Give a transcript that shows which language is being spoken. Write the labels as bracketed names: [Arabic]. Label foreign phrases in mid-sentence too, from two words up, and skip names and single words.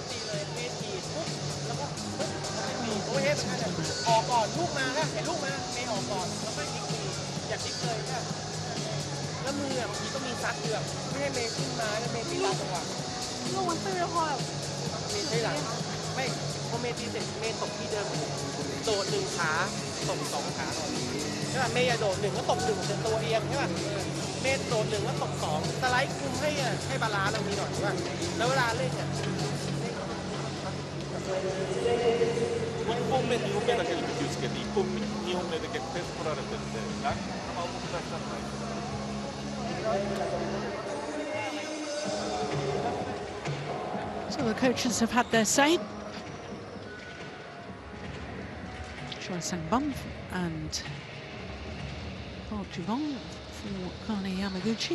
[Thai] ออกก่อนลูกมาแล้วเห็นลูกมาเมย์ออกก่อนแล้วไม่ยิงอย่าคิดเลยค่ะแล้วมือบางทีก็มีซัดเกือบไม่ให้เมย์ขึ้นมาแล้วเมย์ตีตาจังหวะลูกมันตื้อพอเมย์ใช่หลังไม่พอเมย์ตีเสร็จเมย์ตกที่เดิมโดดหนึ่งขาตกสองขาก่อนใช่ป่ะเมย์อย่าโดดหนึ่งก็ตกหนึ่งเป็นตัวเอียงใช่ป่ะเมย์โดดหนึ่งก็ตกสองสไลด์คุมให้บาลานซ์ตรงนี้หน่อยใช่ป่ะแล้วเวลาเล่นเนี่ย [Japanese] 1 本目、2本目だけで気をつけて、1本目、2本目で結構点数取られてるんで、球を動かしたらないですから。 [English] So the coaches have had their say. Choi Sang-bum and Park Ju-bong for Akane Yamaguchi.